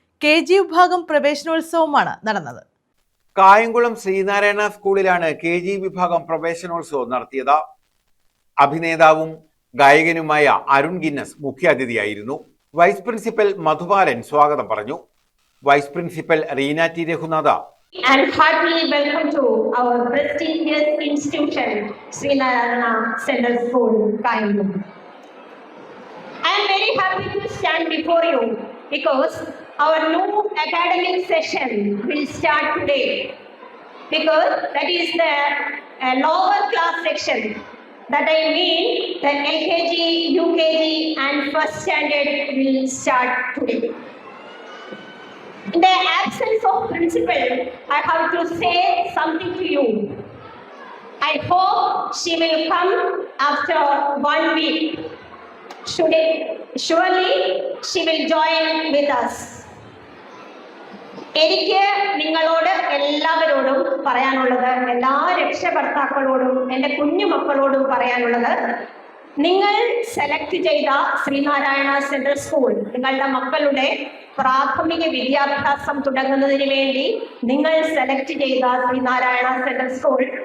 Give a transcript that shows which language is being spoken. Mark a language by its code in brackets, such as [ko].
[ml] KG വിഭാഗം പ്രവേശനോത്സവമാണ് നടന്നത്. കായംകുളം ശ്രീനാരായണ സ്കൂളിലാണ് KG വിഭാഗം പ്രവേശനോത്സവം നടത്തിയത്. അഭിനേതാവും ഗായകനുമായ അരുൺ ഗിന്നസ് മുഖ്യാതിഥിയായിരുന്നു. വൈസ് പ്രിൻസിപ്പൽ മധുബാലൻ സ്വാഗതം പറഞ്ഞു. Vice principal Reena T Raghunatha [en] and heartily welcome to our prestigious institution, Srinarayana Central School, Kayangulam. I am very happy to stand before you because our new academic session will start today. Because that is the lower class section. That I mean the LKG, UKG and first standard will start today. In the absence of principal, I have to say something to you. I hope she will come after 1 week. Surely she will join with us. [ml] എനിക്ക് നിങ്ങളോട് എല്ലാവരോടും പറയാനുള്ളത്, എല്ലാ രക്ഷകർത്താക്കളോടും എൻ്റെ കുഞ്ഞുമക്കളോടും പറയാനുള്ളത്, നിങ്ങൾ select ചെയ്ത Sreenarayana central school നിങ്ങളുടെ മക്കളുടെ പ്രാഥമിക വിദ്യാഭ്യാസം തുടങ്ങുന്നതിന് വേണ്ടി നിങ്ങൾ സെലക്ട് ചെയ്ത ശ്രീനാരായണ സെൻട്രൽ സ്കൂൾ